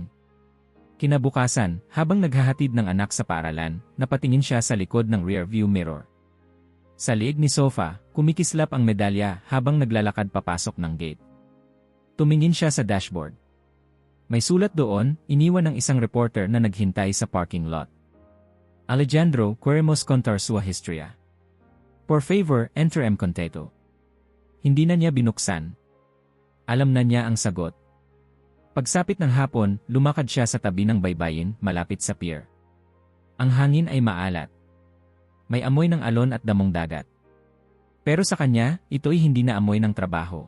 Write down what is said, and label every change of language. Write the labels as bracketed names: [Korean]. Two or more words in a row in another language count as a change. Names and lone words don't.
[Filipino] Kinabukasan, habang naghahatid ng anak sa paaralan, napatingin siya sa likod ng rearview mirror. Sa liig ni Sofa, kumikislap ang medalya habang naglalakad papasok ng gate. Tumingin siya sa dashboard. May sulat doon, iniwan ng isang reporter na naghintay sa parking lot. [Spanish] Alejandro, queremos contar su historia. Por favor, enter M. Conteto. [Filipino] Hindi na niya binuksan. Alam na niya ang sagot. Pagsapit ng hapon, lumakad siya sa tabi ng baybayin, malapit sa pier. Ang hangin ay maalat. May amoy ng alon at damong dagat. Pero sa kanya, ito'y hindi na amoy ng trabaho.